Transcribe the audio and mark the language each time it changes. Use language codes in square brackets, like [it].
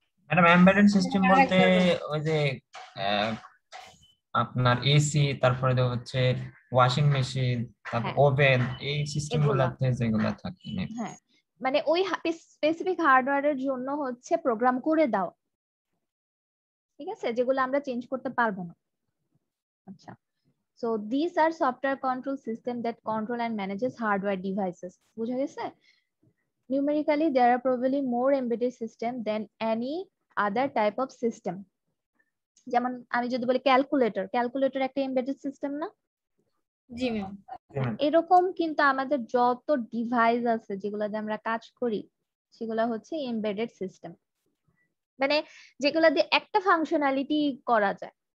[bn] Madam embedded system বলতে ওই যে আপনার এসি, তারপরে হচ্ছে ওয়াশিং মেশিন, তারপর হ্যাঁ, ওভেন, এই সিস্টেম এগুলা। গুলাতে যেগুলা থাকে। হ্যাঁ, মানে ওই স্পেসিফিক হার্ডওয়্যারের জন্য হচ্ছে প্রোগ্রাম করে দাও, ঠিক আছে, যেগুলো আমরা চেঞ্জ করতে পারবো না। [en] আচ্ছা, so these are software control system that control and manages hardware devices. বুঝা গেছে? Numerically there are probably more embedded system than any other type of system. [bn] যেমন আমি যদি বলি ক্যালকুলেটর, ক্যালকুলেটর একটা এমবেডেড সিস্টেম না? জি ম্যাম। এরকম কিন্তু আমাদের যত ডিভাইস আছে যেগুলোতে আমরা কাজ করি সেগুলো হচ্ছে এমবেডেড সিস্টেম, মানে যেগুলো দিয়ে একটা ফাংশনালিটি করা যায়।